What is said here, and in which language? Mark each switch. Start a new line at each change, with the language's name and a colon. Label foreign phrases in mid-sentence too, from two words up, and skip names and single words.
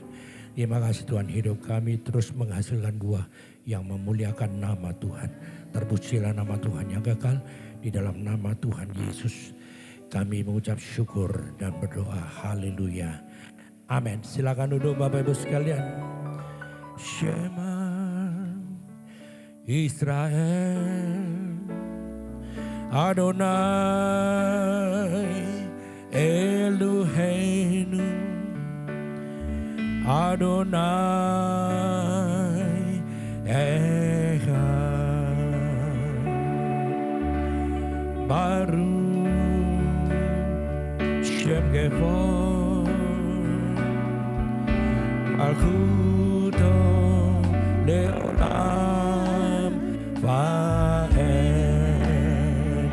Indonesian: Terima kasih Tuhan, hidup kami terus menghasilkan buah yang memuliakan nama Tuhan. Terpujilah nama Tuhan yang kekal, di dalam nama Tuhan Yesus kami mengucap syukur dan berdoa. Haleluya. Amin. Silakan duduk Bapak Ibu sekalian.
Hebrew: שמע ישראל, אדוני אלוהינו, אדוני אחד, ברוך שם כבוד, מלכותו לעולם ועד.